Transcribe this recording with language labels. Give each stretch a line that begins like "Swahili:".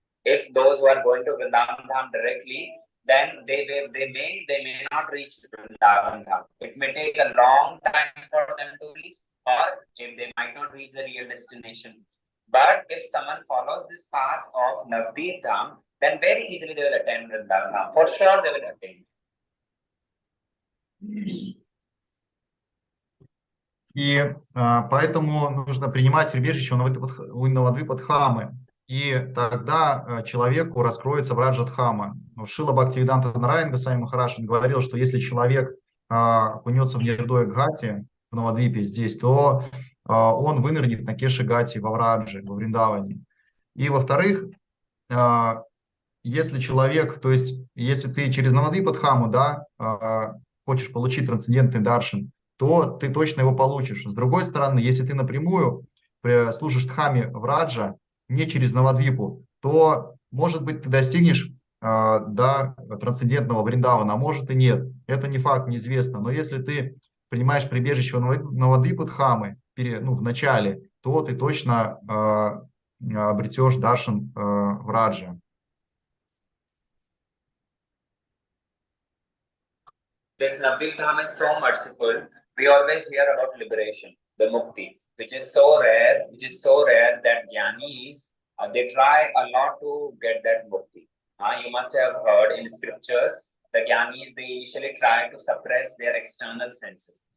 English: If those who are going to Vrindavan Dham directly, then they may not reach Vrindavan Dham. It may take a long time for them to reach, or if they might not reach the real destination. But if someone follows this path of Navdeep Dham, then very easily they will attain Vrindavan Dham. For sure they will attain.
Russian: И поэтому нужно принимать прибежище у Навадвипа Дхамы. И тогда человеку раскроется Враджа Дхама. Шрила Бхактивиданта Нарайана Госвами Махарадж говорил, что если человек окунется в Нирдоя Гхати, в Навадвипе здесь, то он вынырнет на Кеши Гати во Врадже, во Вриндаване. И во-вторых, если человек, то есть если ты через Навадвипа Дхаму, да, хочешь получить трансцендентный даршан, то ты точно его получишь. С другой стороны, если ты напрямую служишь Дхаме Враджа, не через Навадвипу, то, может быть, ты достигнешь до трансцендентного Вриндавана, а может и нет. Это не факт, неизвестно. Но если ты принимаешь прибежище Навадвипы Дхамы в начале, то ты точно обретешь даршан Враджа.
English: This Navdeep Dham is so merciful. We always hear about liberation, the mukti, which is so rare that jnanis, they try a lot to get that mukti. You must have heard in scriptures, the jnanis, they initially try to suppress their external senses.